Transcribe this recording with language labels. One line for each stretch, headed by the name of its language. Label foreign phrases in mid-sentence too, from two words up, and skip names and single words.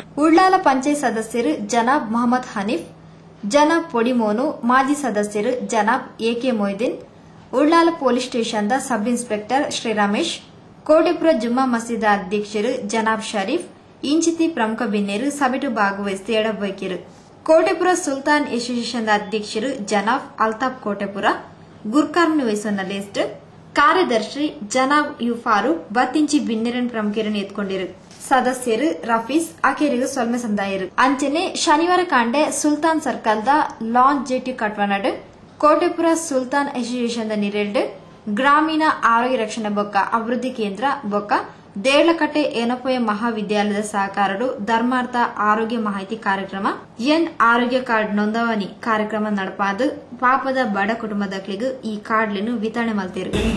Tulu: ಉಳ್ಳಾಲ ಪಂಚಾಯತ್ ಸದಸ್ಯರು ಜನಾಬ್ ಮೊಹಮ್ಮದ್ ಹನೀಫ್, ಜನಾಬ್ ಪೊಡಿಮೋನು, ಮಾಜಿ ಸದಸ್ಯರು ಜನಾಬ್ ಎಕೆ ಮೊಯ್ದೀನ್, ಉಳ್ಳಾಲ ಪೊಲೀಸ್ ಸ್ಟೇಷನ್ದ ಸಬ್ ಇನ್ಸ್ಪೆಕ್ಟರ್ ಶ್ರೀ ರಮೇಶ್, ಕೋಟೆಪುರ ಜುಮ್ಮಾ ಮಸೀದ ಅಧ್ಯಕ್ಷರು ಜನಾಬ್ ಶರೀಫ್ ಇಂಚಿತಿ ಪ್ರಮುಖ ಬಿನ್ನೇರು ಸಭೆಟು ಭಾಗವಹಿಸಿ ಎಡಬೈಕಿರು. ಕೋಟೆಪುರ ಸುಲ್ತಾನ್ ಅಸೋಸಿಯೇಷನ್ ಅಧ್ಯಕ್ಷರು ಜನಾಬ್ ಅಲ್ತಾಫ್ ಕೋಟೆಪುರ ಗುರ್ಕಾರ್ನ ವಹಿಸೋನ ಲಿಸ್ಟ್ ಕಾರ್ಯದರ್ಶಿ ಜನಾಬ್ ಯು ಫಾರೂಕ್ ಬತ್ತಿಂಚಿ ಬಿನ್ನೆರನ್ ಪ್ರಮುಖರನ್ನು ಎತ್ಕೊಂಡಿರು. ಸದಸ್ಯರು ರಫೀಸ್ ಆಕೆರಿಗೂ ಸೊಲ್ಮೆ ಸಂದಾಯರು ಅಂಚನೆ ಶನಿವಾರ ಕಾಂಡೆ ಸುಲ್ತಾನ್ ಸರ್ಕಲ್ದ ಲಾಂಚ್ ಜೆಟಿ ಕಟ್ವನಡ್ ಕೋಟೆಪುರ ಸುಲ್ತಾನ್ ಅಸೋಸಿಯೇಷನ್ ನಿರೆಲ್ಡ್ ಗ್ರಾಮೀಣ ಆರೋಗ್ಯ ರಕ್ಷಣೆ ಬೊಕ್ಕ ಅಭಿವೃದ್ಧಿ ಕೇಂದ್ರ ಬೊಕ್ಕ ದೇಡ್ಲಕಟ್ಟೆ ಏನಪೋಯ ಮಹಾವಿದ್ಯಾಲಯದ ಸಹಕಾರಡು ಧರ್ಮಾರ್ಥ ಆರೋಗ್ಯ ಮಾಹಿತಿ ಕಾರ್ಯಕ್ರಮ ಎನ್ ಆರೋಗ್ಯ ಕಾರ್ಡ್ ನೋಂದಾವಣಿ ಕಾರ್ಯಕ್ರಮ ನಡಪಾದು ಪಾಪದ ಬಡ ಕುಟುಂಬದಕ್ಲಿಗೂ ಈ ಕಾರ್ಡ್లను ವಿತರಣೆ ಮಾಡ್ತಿರು.